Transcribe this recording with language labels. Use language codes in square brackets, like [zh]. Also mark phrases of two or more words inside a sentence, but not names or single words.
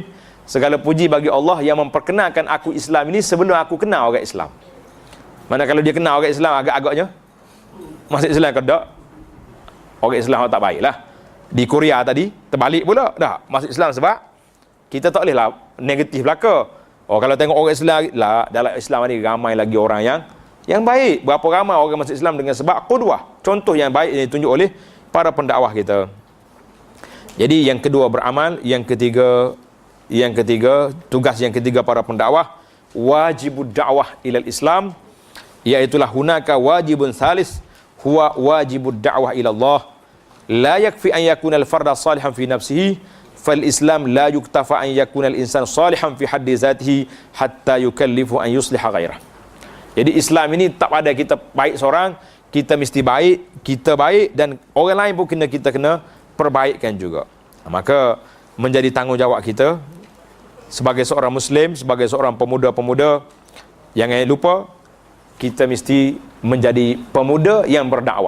[ms] Segala puji bagi Allah yang memperkenalkan aku Islam ini sebelum aku kenal orang Islam. Mana kalau dia kenal orang Islam agak-agaknya masuk Islam ke tak? Orang Islam tak baiklah. Di Korea tadi terbalik pula dah masuk Islam sebab kita tak boleh lah negatif belaka. Oh, kalau tengok orang Islam lah, dalam Islam ni ramai lagi orang yang baik. Berapa ramai orang masuk Islam dengan sebab qudwah, contoh yang baik yang ditunjuk oleh para pendakwah kita. Jadi yang kedua beramal, yang ketiga tugas yang ketiga para pendakwah, [ar] واجب الدعوة إلى الإسلام, [ms] iaitulah [ar] هناك واجب ثالث هو واجب الدعوة إلى الله. لا يكفي أن يكون الفرد صالحا في نفسه فالإسلام لا يكتفى أن يكون الإنسان صالحا في حد ذاته حتى يكلف أن يصلح غيره. [ms] Jadi Islam ini tak pada kita baik seorang, kita mesti baik, kita baik dan orang lain pun kita kena perbaikkan juga. Maka menjadi tanggungjawab kita sebagai seorang Muslim, sebagai seorang pemuda-pemuda, jangan lupa kita mesti menjadi pemuda yang berdakwah.